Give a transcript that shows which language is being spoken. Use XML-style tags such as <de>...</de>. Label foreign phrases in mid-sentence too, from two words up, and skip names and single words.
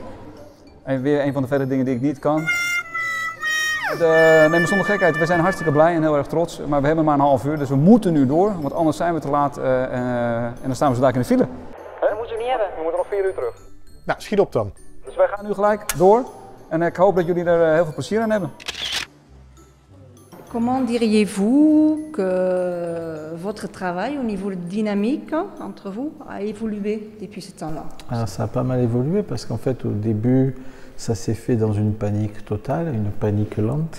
<nl>En weer een van de vele dingen die ik niet kan. Nee, maar zonder gekheid, we zijn hartstikke blij en heel erg trots. Maar we hebben maar een half uur, dus we moeten nu door. Want anders zijn we te laat en dan staan we zo dadelijk in de file. Dat moeten we niet hebben. We moeten nog 4 uur terug. Nou, schiet op dan. Dus wij gaan nu gelijk door. En ik hoop dat jullie er heel veel plezier aan hebben.</nl> <fr>Comment diriez-vous que votre travail au niveau de dynamique entre vous a évolué depuis ce temps-là? Alors ça a pas mal évolué parce qu'en fait au début ça s'est fait dans une panique totale, une panique lente.</fr>